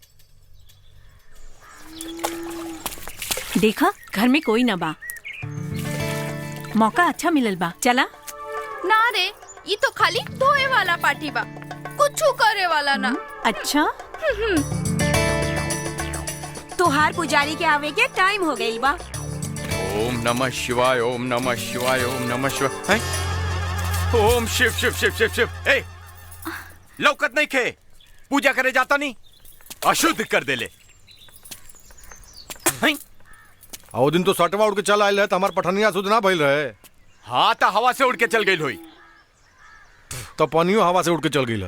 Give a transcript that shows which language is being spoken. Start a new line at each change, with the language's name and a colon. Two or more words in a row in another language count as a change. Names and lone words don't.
Bhojpuri: देखा घर में कोई ना बा, मौका अच्छा मिलल बा। चला ना रे, ये तो खाली धोए वाला पार्टी बा, कुछ करे वाला ना। अच्छा तोहार पुजारी के आवे के टाइम हो गई बा।
Sanskrit: ओम नमः शिवाय, ओम नमः शिवाय, ओम नमः शिवाय। ओम शिव शिव शिव शिव शिव।
Bhojpuri: ए, लौकत नहीं खे, पूजा करे जाता नहीं, अशुद्ध कर दे ले। आओ दिन तो सटवा उड़ के चल आयल है, तो हमार पठनिया शुद्ध ना भइल रहे। हाँ तो हवा से उड़ के चल गई होई। तो पनियो हवा से उड़ के चल गई।